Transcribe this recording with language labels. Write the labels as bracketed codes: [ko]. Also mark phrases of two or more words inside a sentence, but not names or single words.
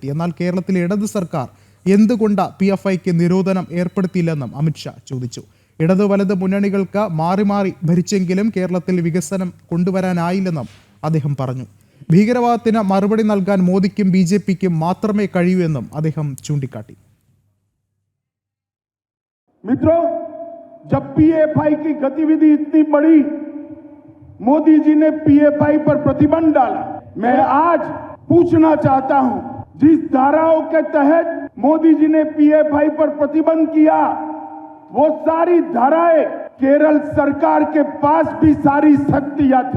[ml] എന്നാൽ കേരളത്തിലെ ഇടത് സർക്കാർ എന്തുകൊണ്ട് PFIക്ക് നിരോധനം ഏർപ്പെടുത്തിയില്ലെന്നും അമിത്ഷാ ചോദിച്ചു. ഇടതു വലത് മുന്നണികൾക്ക് മാറി മാറി ഭരിച്ചെങ്കിലും കേരളത്തിൽ വികസനം കൊണ്ടുവരാനായില്ലെന്നും അദ്ദേഹം പറഞ്ഞു. ഭീകരവാദത്തിന് മറുപടി നൽകാൻ മോദിക്കും BJPക്കും മാത്രമേ കഴിയൂ എന്നും അദ്ദേഹം ചൂണ്ടിക്കാട്ടി. [hi] मित्रों, जब PFI की गतिविधि इतनी बड़ी मोदी जी ने PFI पर प्रतिबंध डाला, मैं आज पूछना चाहता हूं, जिस धाराओं के तहत मोदी जी ने PFI पर प्रतिबंध किया वो सारी धाराएं केरल सरकार के पास भी सारी शक्तियां थी.